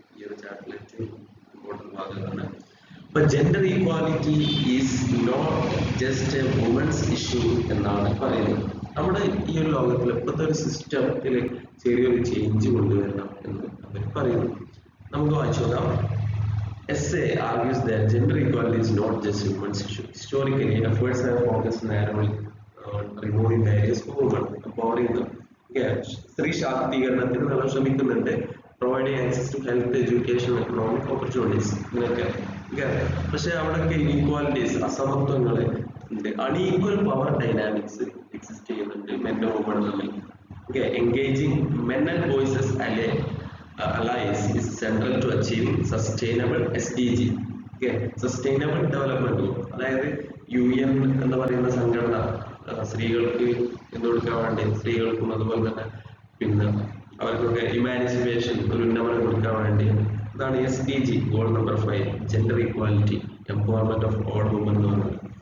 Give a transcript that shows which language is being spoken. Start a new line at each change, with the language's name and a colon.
Malayalam: ഈ ഒരു ചാപ്റ്ററിൽ ഇമ്പോർട്ടൻ്റ് ഭാഗമാണ്. അപ്പൊ
English: gender equality is not just a women's issue
Malayalam: എന്നാണ് പറയുന്നത്. നമ്മുടെ ഈ ഒരു ലോകത്തിൽ ഇപ്പോഴത്തെ ഒരു സിസ്റ്റത്തിൽ ചെറിയൊരു ചേഞ്ച് കൊണ്ടുവരണം എന്ന് അവർ പറയുന്നു. നമുക്ക് വായിച്ചു നോക്കാം.
English: Essay argues that gender equality is not just a women's issue. Historically, efforts have focused narrowly on removing barriers for women, empowering them.
Malayalam: സ്ത്രീ ശാക്തീകരണത്തിന് നമ്മൾ ശ്രമിക്കുന്നുണ്ട്.
English: providing access to health, education, economic opportunities
Malayalam: ഇങ്ങനെയൊക്കെ. പക്ഷെ അവിടെയൊക്കെ ഇനീക്വാലിറ്റീസ്, അസമത്വങ്ങൾ ഉണ്ട്. Unequal power dynamics exist ചെയ്യുന്നുണ്ട് മെന്നും വുമൺ തമ്മിൽ.
English: Engaging men and voices allies is central to achieving sustainable SDG. Sustainable Development Goal.
Malayalam: അതായത് UN എന്ന് പറയുന്ന സംഘടന സ്ത്രീകൾക്ക് കൊടുക്കാൻ വേണ്ടി, സ്ത്രീകൾക്കും അതുപോലെ തന്നെ പിന്നെ അവർക്കൊക്കെ ഇമാൻസിപ്പേഷൻ, ഒരു ഉന്നമനം കൊടുക്കാൻ വേണ്ടി, അതാണ് SDG goal number 5,
English: gender equality, empowerment of all women
Malayalam: എന്ന് പറയുന്നത്.